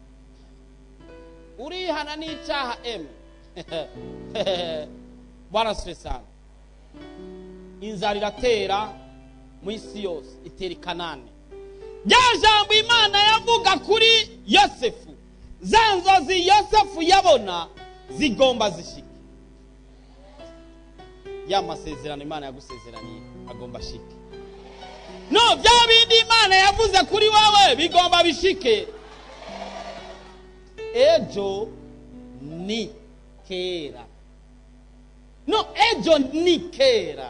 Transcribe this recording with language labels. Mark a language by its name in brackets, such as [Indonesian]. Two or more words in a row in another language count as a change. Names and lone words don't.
[Rundi] Urihana n'icyaha Bwana Spesal. Inzara iratera mu isi yose, itera Kanani. Rya jambo Imana yavuga kuri Yosefu, za nzozi Yosefu yabona zigomba zishike. Ya masezerano Imana yagusezeraniye agomba shike. No, bya bindi Imana yavuze kuri wewe bigomba bishike. Ejo ni kera. No, ejo ni kera.